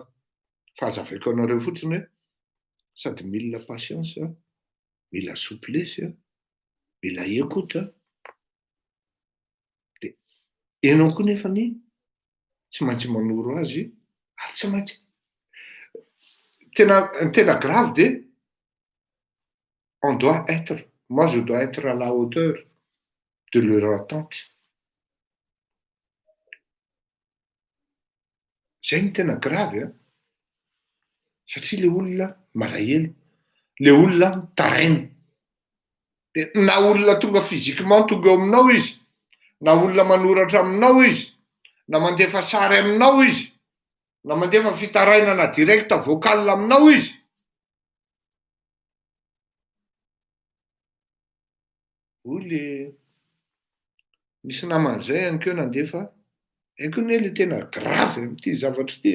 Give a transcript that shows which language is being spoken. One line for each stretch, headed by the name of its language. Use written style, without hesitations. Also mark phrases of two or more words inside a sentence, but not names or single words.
Malagasy: Fa azavaiko anareo fotsiny hoe sady mila patience, mila souplesse, mila écoute. De ianao koa nefany tsy maintsy manoro azy ary tsy maintsy tena grave de
French: on doit être, moi je dois être à la hauteur de leur attente.
Malagasy: Zay ny tena grave satria le olona malahelo, le olona mitaraina. De na olona tonga physiquement tonga eo aminao izy, na olona manoratra aminao izy, na mandefa sary aminao izy, na mandefa fitarainana
French: direct vocal
Malagasy: aminao izy, le misy naman'izay ihany keo nandefa haiko ne le tena grave amin'ity zavatra ity.